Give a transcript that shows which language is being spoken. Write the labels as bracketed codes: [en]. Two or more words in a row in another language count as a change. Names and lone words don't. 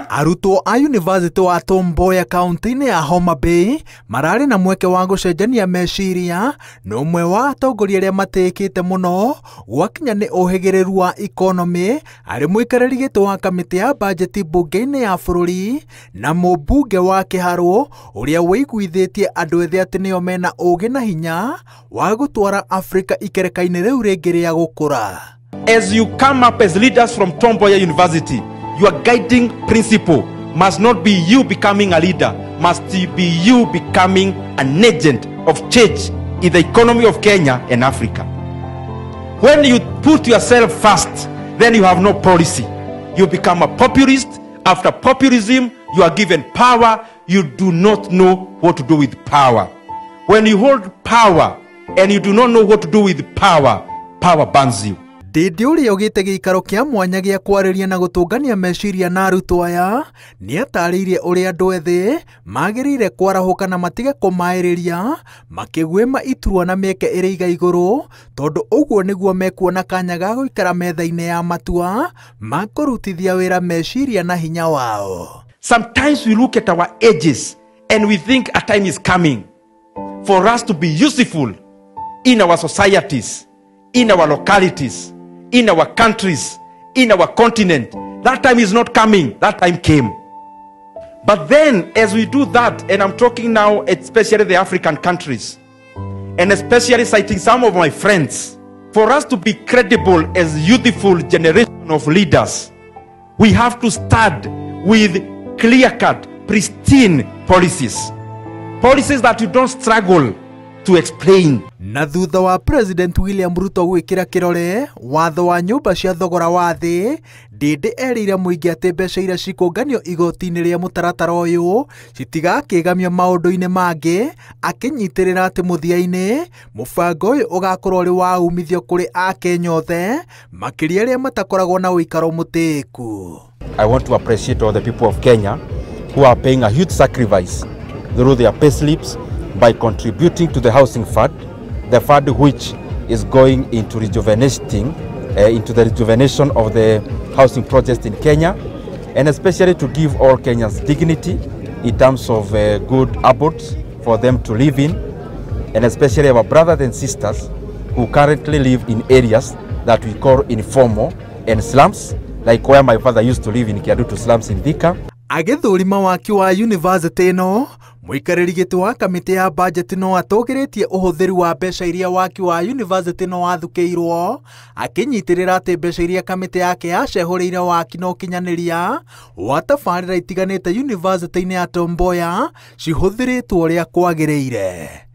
[ki] Arutwo a University wa Tom Mboya kaunti-inĩ ya Homa Bay mararĩ na mweke wa gũcenjania meciria na ũmwe wa atongoria arĩa matĩkĩte mũno gwakinya nĩ ũhĩgĩrĩru wa economy arĩ mũikarĩri gĩtĩ wa kamĩtĩ ya bajeti mbunge-inĩ ya bũrũri na mũmbunge wa Kĩharũ ũrĩa wĩiguithĩtie andũ ethĩ atĩ nĩo mena ũũgĩ na hinya wa gũtwara Africa ikereka-inĩ rĩu rĩngĩ rĩa gũkũra. [en] As you come up as leaders from Tom Mboya University, your guiding principle must not be you becoming a leader, must be you becoming an agent of change in the economy of Kenya and Africa. When you put yourself first, then you have no policy. You become a populist. After populism, you are given power. You do not know what to do with power. When you hold power and you do not know what to do with power, power burns you. [ki] Ndĩndĩ ũrĩa ũgĩte gĩikaro kĩa mwanya gĩa kwarĩria na gũtũngania meciria na arutwo aya nĩ atarĩirie ũrĩa andũ ethĩ magĩrĩire kwarahũka na matige kũmaĩrĩria makĩgwĩma iturwa na mĩeke ĩrĩ iga igũrũ tondũ ũguo nĩguo mekuona kanya ga gũikara metha-inĩ ya matua ma kũrutithia wĩra meciria na hinya wao. [en] Sometimes we look at our ages and we think a time is coming for us to be useful in our societies, in our localities, in our countries, in our continent. That time is not coming. That time came. But then as we do that, and I'm talking now especially the African countries, and especially citing some of my friends, for us to be credible as youthful generation of leaders, we have to start with clear-cut, pristine policies. Policies that you don't struggle to explain. [ki] Na thutha wa President William Ruto gwĩkĩra kĩrore watho wa nyũmba cia thogora wa thĩ, Ndĩndĩ erĩire mũingĩ atĩ mbeca iria cikũnganio igoti-inĩ rĩa mũtaratara ũyũ citigakĩgamio maũndũ-inĩ mangĩ, akĩnyitĩrĩra atĩ mũthia-inĩ mũbango ũyũ ũgakorwo ũrĩ wa umithio kũrĩ Akenya othe makĩria arĩa matakoragwo na ũikaro mũtĩĩku. [en] I want to appreciate all the people of Kenya who are paying a huge sacrifice through their pay slips by contributing to the housing fund, the fund which is going into rejuvenating, into the rejuvenation of the housing projects in Kenya, and especially to give all Kenyans dignity in terms of good abodes for them to live in, and especially our brothers and sisters who currently live in areas that we call informal and slums, like where my father used to live in Kĩharũ slums in Thika. [ki] Agĩthũrima waki wa university ĩno, mũikarĩri gĩtĩ wa kamĩtĩ ya bajeti no atũgĩrĩtie ũhũthĩri wa mbeca iria waki wa university no wathukĩirwo, akĩnyitĩrĩra atĩ mbeca iria kamĩtĩ yake yacehũrĩire waki no kinyanĩria wa tabarĩra itiganĩte university-inĩ ya Tom Mboya cihũthĩrĩtwo ũrĩa kwagĩrĩire.